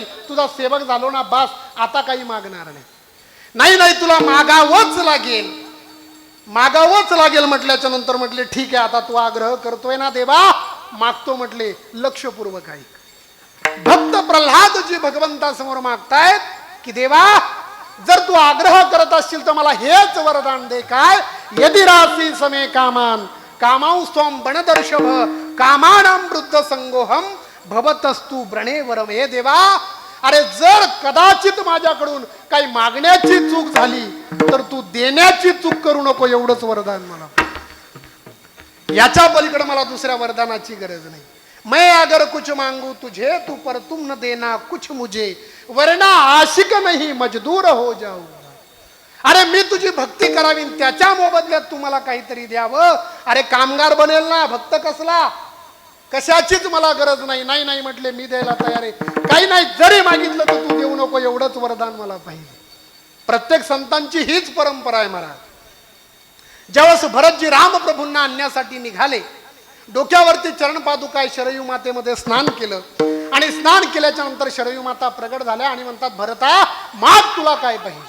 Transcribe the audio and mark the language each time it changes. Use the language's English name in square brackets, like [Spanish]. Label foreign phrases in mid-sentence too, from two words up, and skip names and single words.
[Marathi] तुझा सेवक झालो ना बास, आता काही मागणार नाही. नाही नाही तुला मागावंच लागेल, मागावंच लागेल. म्हटल्याच्या नंतर म्हटले ठीक आहे आता तू आग्रह करतोय ना देवा, मागतो. म्हटले लक्षपूर्वक ऐक. भक्त प्रल्हादजी भगवंतासमोर मागतायत की देवा जर तू आग्रह करत असशील तर मला हेच वरदान दे. काय? [Sanskrit] यदि रासी समे कामान कामांस्त्वं बणदर्शभ कामानां वृद्ध संगोहम भवतस्तु व्रणे वरम. [Marathi] हे देवा अरे जर कदाचित माझ्याकडून काही मागण्याची चूक झाली तर तू देण्याची चूक करू नको, एवढंच वरदान मला. याच्या पलीकडे मला दुसऱ्या वरदानाची गरज नाही. [Hindi] मैं अगर कुछ मांगू तुझे तू पर तुम न देना कुछ मुझे वरना आशिक नहीं मजदूर हो जाऊ. [Marathi] अरे मी तुझी भक्ती करावी त्याच्या मोबदल्यात तुम्हाला काहीतरी द्यावं. अरे कामगार बनेल ना, भक्त कसला? कशाचीच मला गरज नाही. नाही नाही म्हटले मी द्यायला तयार आहे. काही नाही जरी मागितलं तर तू देऊ नको, एवढंच वरदान मला पाहिजे. प्रत्येक संतांची हीच परंपरा आहे महाराज. ज्यावेळेस भरतजी रामप्रभूंना आणण्यासाठी निघाले, डोक्यावरती चरण पादुका शरयू मातेमध्ये स्नान केलं आणि स्नान केल्याच्या नंतर शरयू माता प्रगट झाल्या आणि म्हणतात भरता माग तुला काय पाहिजे?